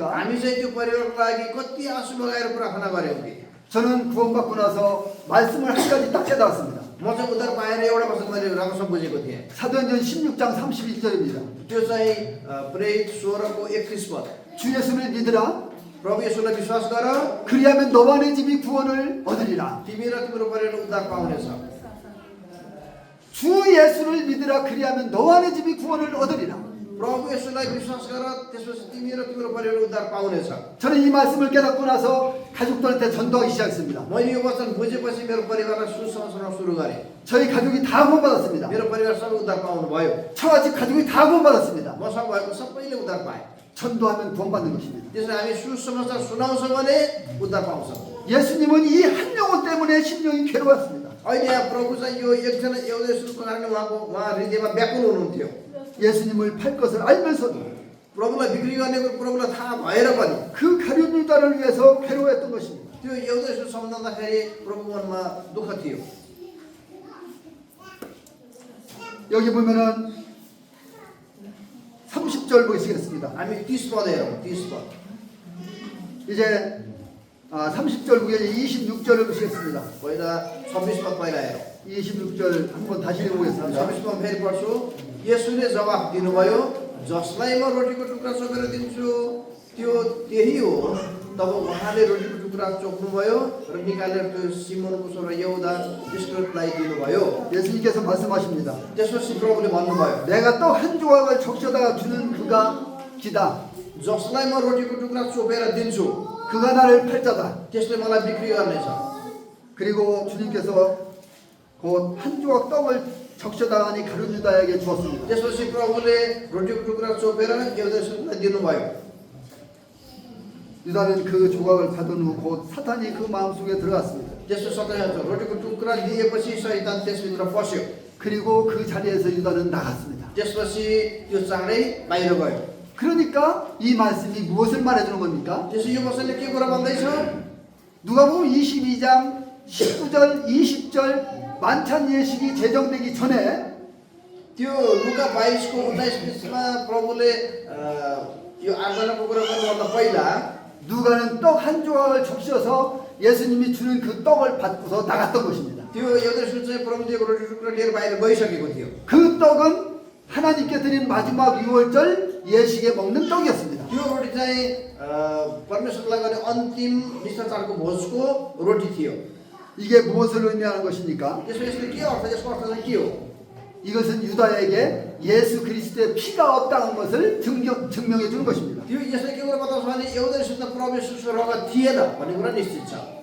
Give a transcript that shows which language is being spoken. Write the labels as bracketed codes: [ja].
[ne] हामी चाहिँ त्यो परिवारको लागि कति आँसु बगाएर प्रार्थना गऱ्यौँ कि? [ko] 저는 구원받고 나서 말씀을 한 가지 딱 깨달았습니다. [ne] म चाहिँ उद्धार पाएर एउटा वर्ष मैले राम्रोसँग बुझेको थिएँ। [ko] 사도행전 16장 31절입니다. [ne] त्यो चाहिँ प्रेरित 16को 31 पद। [ko] 주 예수를 믿으라. [ne] प्रभु येशूलाई विश्वास गर, [ko] 그리하면 너와 내 집이 구원을 얻으리라. [ne] तिमी र तिम्रो परिवारले उद्धार पाउनेछ। [ko] 주 예수를 믿으라. 그리하면 너와 내 집이 구원을 얻으리라. [ne] प्रभु येशूलाई विश्वास गर, त्यसपछि तिमी र तिम्रो परिवारले उद्धार पाउनेछ। [ko] 저는 이 말씀을 깨닫고 나서 가족들한테 전도하기 시작했습니다. [ne] मैले यो वचन बुझेपछि मेरो परिवारलाई सुसमाचार सुरु गरेँ। [ko] 저희 가족이 다 구원받았습니다. [ne] मेरो परिवार सबै उद्धार पाउनु भयो। [ko] 저와 집 가족이 다 구원받았습니다. [ne] मसँग भएको सबैले उद्धार पाए। [ko] 전도하면 구원받는 것입니다. [ne] त्यसले हामी सुसमाचार सुनाउँछौँ भने उद्धार पाउँछौँ। [ko] 예수님은 이 한 영혼 때문에 심령이 괴로웠습니다. [ne] अहिले यहाँ प्रभु चाहिँ यो एकजना एउटा येशूको कारणले उहाँ हृदयमा व्याकुल हुनुहुन्थ्यो। [ko] 예수님을 팔 것을 알면서도 [ne] प्रभुलाई बिक्री गर्ने प्रभुलाई थाहा भएर पनि [ko] 그 가룟 유다를 위해서 괴로워했던 것입니다. [ne] त्यो एउटा यसो सम्झँदाखेरि प्रभु मनमा दुःख थियो। [ko] 여기 보면은 30절 보시겠습니다. [ne] हामी 30 पद हेरौँ। 30 पद [ko] 이제 30절 후에 26절을 보시겠습니다. [ne] पहिला 26 पद पहिला हेरौँ। [ko] 26절 한번 다시 읽어보겠습니다. [ne] 26 पद फेरि पढ्छु। येशूले जवाफ दिनुभयो, जसलाई म रोटीको टुक्रा चोखेर दिन्छु त्यो त्यही हो। तब उहाँले रोटीको टुक्रा चोख्नुभयो र निकालेर त्यो सिमोनको छोरा यहुदा इस्करियोतलाई दिनुभयो। [ko] 예수님께서 말씀하십니다. [ne] त्यसपछि प्रभुले भन्नुभयो, [ko] 내가 떡 한 조각을 적셔다가 주는 그가 기다. [ne] जसलाई म रोटीको टुक्रा चोपेर दिन्छु [ko] 그가 나를 팔자다. [ne] त्यसले मलाई बिक्री गर्नेछ। [ko] 그리고 주님께서 곧 한 조각 떡을 적셔다가니 가룟 유다에게 주었습니다. [ne] त्यसपछि प्रभुले रोटीको टुक्रा चोपेर यहुदा इस्करियोतलाई दिनुभयो। [ko] 유다는 그 조각을 받은 후 곧 사탄이 그 마음속에 들어갔습니다. [ne] त्यसो सताइन्छ रोटीको टुक्रा दिएपछि शैतान त्यसभित्र पस्यो। [ko] 그리고 그 자리에서 유다는 나갔습니다. [ne] त्यसपछि त्यो चाँडै बाहिर गयो। [ko] 그러니까 이 말씀이 무엇을 말해주는 겁니까? [ne] त्यसो यो वचनले के कुरा भन्दैछ? [ko] 누가복음 22장 19절 20절 만찬 예식이 제정되기 전에 [ne] त्यो लुका 22 को 19-20 मा प्रभुले यो आराधनाको कुरा गर्नुभन्दा पहिला [ko] 누가는 떡 한 조각을 적셔서 예수님이 주는 그 떡을 받고서 나갔던 것입니다. [ne] त्यो एउटा सुचे प्रभुले रोटी टुक्रा लिएर बाहिर गइसकेको थियो। [ko] 그 떡은 하나님께 드린 마지막 유월절 예식에 먹는 떡이었습니다. [ne] त्यो रोटी चाहिँ परमेश्वरलाई गर्ने अन्तिम निष्ठाचारको भोजको रोटी थियो। [ko] 이게 무엇을 의미하는 것입니까? [ne] त्यसको यसले के अर्थ यसको अर्थ चाहिँ के हो? [ko] 이것은 유다에게 예수 그리스도의 피가 없다는 것을 증명해 주는 것입니다. [ne] त्यो यसले के कुरा बताउँछ भने एउटा शुद्ध प्रभु येशूको रगत थिएन भन्ने कुरा निश्चित छ।